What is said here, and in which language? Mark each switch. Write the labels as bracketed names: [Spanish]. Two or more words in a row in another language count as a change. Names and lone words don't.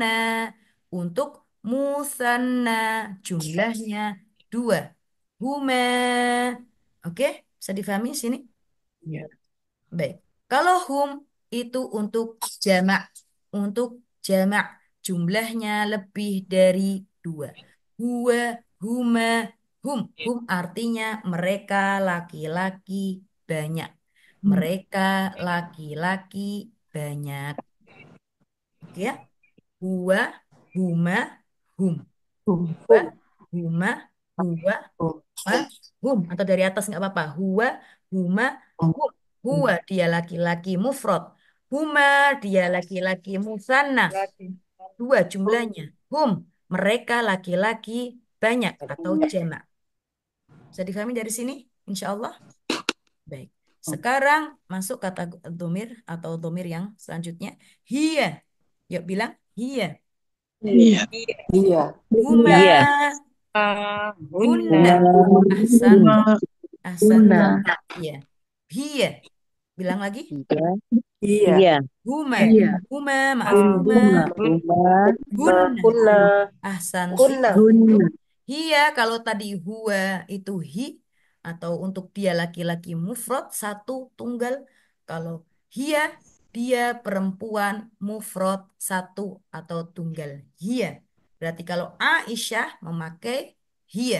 [Indonesian] Untuk musanna. Jumlahnya dua. Huma. Oke, bisa difahami sini? Ya. Baik. Kalau hum itu untuk jamak. Untuk jamak. Jumlahnya lebih dari dua. [Arabic] Huwa, huma, hum. [Indonesian] Hum artinya mereka laki-laki banyak. Mereka laki-laki banyak. Oke ya. [Arabic] Huwa, huma, hum. Huwa, huma, huwa, huma, hum. [Indonesian] Atau dari atas nggak apa-apa. [Arabic] Huwa, huma, hum. [Indonesian] Huwa dia laki-laki mufrad. Huma dia laki-laki musanna. Dua jumlahnya. Hum mereka laki-laki banyak atau jamak. Bisa difahami dari sini? [Arabic] Insya Allah. [Indonesian] Baik. Sekarang masuk kata domir atau domir yang selanjutnya. Hiya. Yuk bilang hiya. Iya. Iya. [Arabic] Huma. [Indonesian] Iya. [Arabic] Hunna. Hunna. Ahsan. Ahsan. Hunna. [Indonesian] Iya. Hiya. Bilang lagi. Iya. Iya. Iya. [Arabic] Huma. [Indonesian] Iya. [Arabic] Huma. Maaf. Huma. [Indonesian] Rumah. [Arabic] Hunna. Kunna. Ahsanti. Kunna. [Indonesian] Untuk hiya kalau tadi huwa itu hi atau untuk dia laki-laki mufrad satu tunggal. Kalau hiya dia perempuan mufrad satu atau tunggal. [Arabic] Hiya. [Indonesian] Berarti kalau Aisyah memakai hiya.